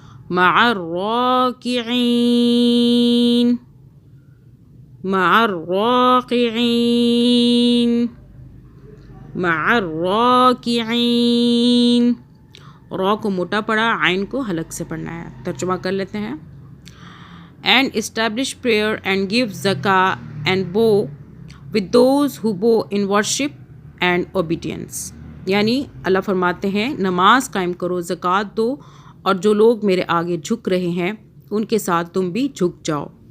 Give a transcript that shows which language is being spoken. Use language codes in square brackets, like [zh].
[ar] مع الراکعین مع الراکعین مع الراکعین. [ur] را کو موٹا پڑا، عین کو حلق سے پڑھنا ہے. ترجمہ کر لیتے ہیں. [en] And establish prayer and give zakah and bow with those who bow in worship and obedience. [ur] یعنی اللہ فرماتے ہیں نماز قائم کرو، زکوٰۃ دو، اور جو لوگ میرے آگے جھک رہے ہیں ان کے ساتھ تم بھی جھک جاؤ.